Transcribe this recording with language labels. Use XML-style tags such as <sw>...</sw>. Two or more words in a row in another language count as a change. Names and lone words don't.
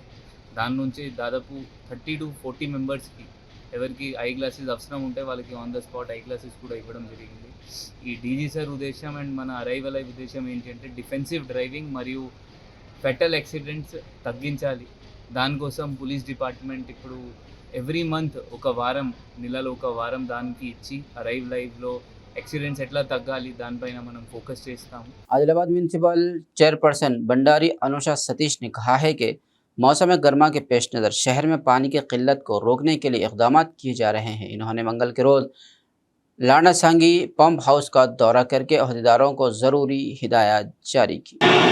<te>దాని నుంచి దాదాపు 30 to 40 మెంబర్స్కి ఎవరికి</te> <en>eye glasses</en> <te>అవసరం ఉంటే వాళ్ళకి</te> <en>on the spot eye glasses</en> <te>కూడా ఇవ్వడం జరిగింది. ఈ డీజీ సార్ ఉద్దేశం అండ్ మన అరైవల్ అయ్యే ఉద్దేశం ఏంటి అంటే</te> <en>defensive driving</en> <te>మరియు</te> <en>fatal accidents</en> <te>తగ్గించాలి. దానికోసం</te> <en>police department</en> <te>ఇప్పుడు</te> <en>every month</en> <te>ఒక వారం, నెలలో ఒక వారం దానికి ఇచ్చి అరైవ్ లైవ్లో ఎక్సిడెంట్స్ ఎట్లా తగ్గాలి దానిపైన మనం ఫోకస్ చేస్తాము.</te> <ur>आदिलाबाद</ur> <en>municipal chairperson</en> <ur>بنڈاری انوشا ستیش نے کہا ہے کہ موسم گرما کے پیش نظر شہر میں پانی کی قلت کو روکنے کے لیے اقدام کیے جا رہے ہیں. انہوں نے منگل کے روز لاناسانگی</ur> <en>pump house</en> <ur>کا دورہ کرکے عہدیداروں کو ضروری ہدایت جاری کی.</ur>